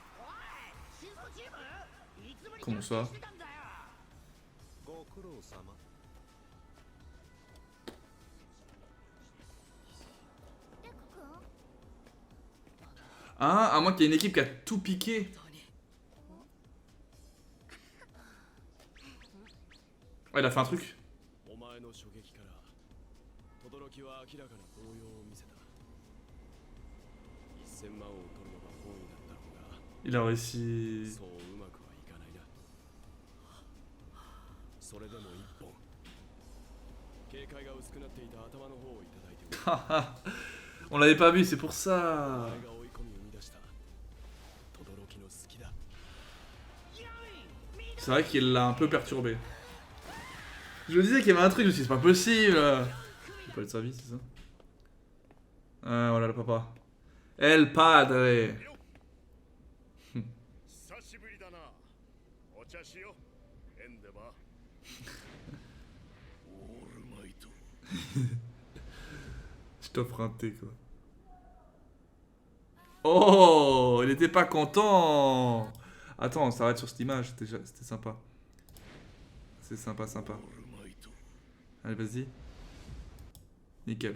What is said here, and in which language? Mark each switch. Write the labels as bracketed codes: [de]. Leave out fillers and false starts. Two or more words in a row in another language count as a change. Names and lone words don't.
[fr] Comment ça? Hein? À moins qu'il y ait une équipe qui a tout piqué. Ouais, il a fait un truc. [ja] お前の衝撃から轟は明らかな動揺を見せた。1000万を取るのが本意だったろうが、 [fr] Il a réussi. [ja] そううまくはいかないな。それでも一本警戒が薄くなっていた頭の方をいただいておる。 [fr] On l'avait pas vu, c'est pour [ja] お [fr] ça. [ja] 前が追い込み生み出した轟の好きだ。 [fr] C'est vrai qu'il l'a un peu perturbé. Je me disais qu'il y avait un truc, je me suis dit, c'est pas possible. J'ai pas le service, c'est ça? Ah, voilà le papa. [es] El padre. [ja] 久しぶりだな。お茶しよう。エンデバー。オールマイト。 [fr] Je t'offre un thé, quoi. Oh, il était pas content. Attends, on s'arrête sur cette image, c'était sympa. C'est sympa, sympa. Allez, vas-y. Nickel.